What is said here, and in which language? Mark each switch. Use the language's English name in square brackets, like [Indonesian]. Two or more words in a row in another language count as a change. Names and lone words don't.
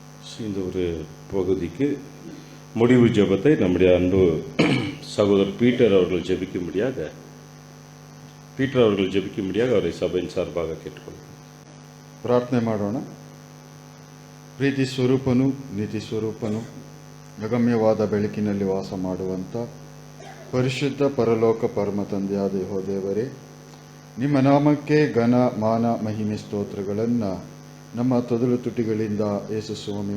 [Tamil] இந்த ஒரு பகுதிக்கு முடிவு ஜெபத்தை நம்முடைய அன்பு சகோதரர் பீட்டர் அவர்கள் ஜெபிக்கும்படியாக அவரை [Kannada] ಸಭೆயின் ಸಾರ್ಭಾಗ ಕೇಳಿಕೊಳ್ಳಿ. ಪ್ರಾರ್ಥನೆ ಮಾಡೋಣ. ಪ್ರೀತಿ ಸ್ವರೂಪನು, ನೀತಿ ಸ್ವರೂಪನು, ಅಗಮ್ಯವಾದ ಬೆಳಕಿನಲ್ಲಿ ವಾಸ ಮಾಡುವಂಥ ಪರಿಶುದ್ಧ ಪರಲೋಕ ಪರಮ ತಂದೆಯಾದ ಯೆಹೋವನೇ, ನಿಮ್ಮ ನಾಮಕ್ಕೆ ಘನ ಮಾನ ಮಹಿಮೆ ಸ್ತೋತ್ರಗಳನ್ನು ನಮ್ಮ ತೊದಲು ತುಟಿಗಳಿಂದ ಯೇಸು ಸ್ವಾಮಿ